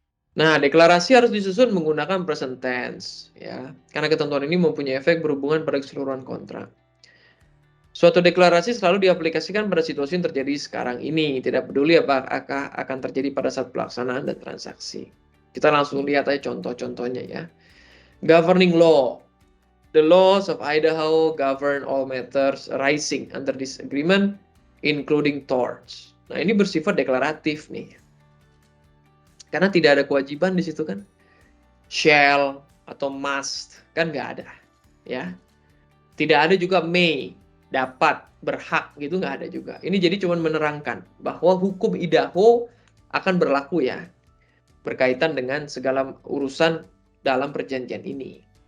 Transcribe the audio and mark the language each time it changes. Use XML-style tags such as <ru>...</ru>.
<id>Nah, deklarasi harus disusun menggunakan present tense, ya. Karena ketentuan ini mempunyai efek berhubungan pada keseluruhan kontrak. Suatu deklarasi selalu diaplikasikan pada situasi yang terjadi sekarang ini, tidak peduli apakah akan terjadi pada saat pelaksanaan dan transaksi. Kita langsung lihat aja contoh-contohnya ya.</id> <en>Governing law. The laws of Idaho govern all matters arising under this agreement, including torts.</en> <id>Nah, ini bersifat deklaratif nih. Karena tidak ada kewajiban di situ kan. Shall atau must kan nggak ada, ya. Tidak ada juga may, dapat, berhak gitu nggak ada juga. Ini jadi cuma menerangkan bahwa hukum Idaho akan berlaku ya, berkaitan dengan segala urusan dalam perjanjian ini.</id>